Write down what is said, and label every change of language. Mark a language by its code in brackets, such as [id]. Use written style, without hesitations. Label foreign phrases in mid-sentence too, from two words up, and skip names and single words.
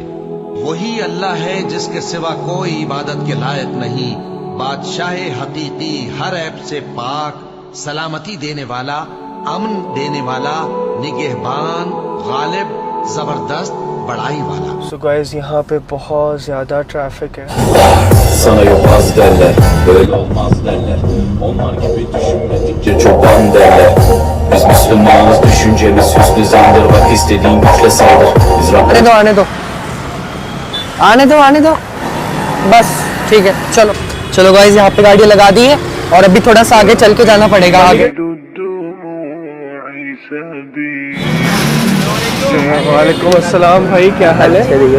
[ur] وہی اللہ ہے جس کے سوا کوئی عبادت کے لائق نہیں، بادشاہ حقیقی، ہر عیب سے پاک، سلامتی دینے والا، امن دینے والا، نگہبان، غالب، زبردست، بڑائی والا. [en] so guys [ur] یہاں پہ بہت زیادہ ٹریفک ہے. [tr] Sana yobaz derler, böyle olmaz derler. Onlar gibi düşünmedikçe çoban derler. Biz Müslümanız, düşüncemiz hüsnü zandır. Bak istediğin güçle saldır. Biz Rabbimiz... [ur] آنے دو بس ٹھیک ہے. چلو گائز یہاں پہ گاڑی لگا دی ہے، اور ابھی تھوڑا سا آگے چل کے جانا پڑے گا. آگے [ar] وعلیکم السلام [ur] بھائی، کیا حال ہے؟